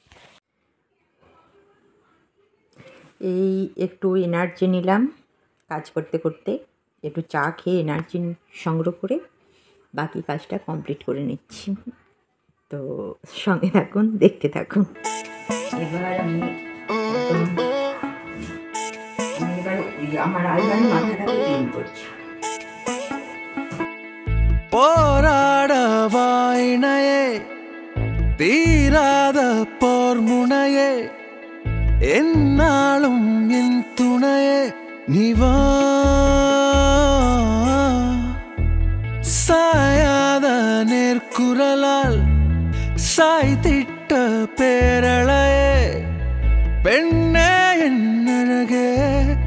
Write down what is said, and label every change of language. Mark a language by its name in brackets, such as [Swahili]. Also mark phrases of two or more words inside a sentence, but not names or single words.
[Bangla] এই একটু এনার্জি নিলাম কাজ করতে করতে, একটু চা খেয়ে এনার্জি সংগ্রহ করে বাকি কাজটা কমপ্লিট করে নিচ্ছি। তো সঙ্গে থাকুন, দেখতে থাকুন। এবার আমি আমার আলমারি মাথাটাকে ক্লিন করছি। [Tamil] போராடவாயினையே தீராத போர் முனையே என்னாலும் என் துணையே நிவா சாயாத நேர்குரலால் சாய்த்திட்ட பேரழையே பெண்ணே என் அழகே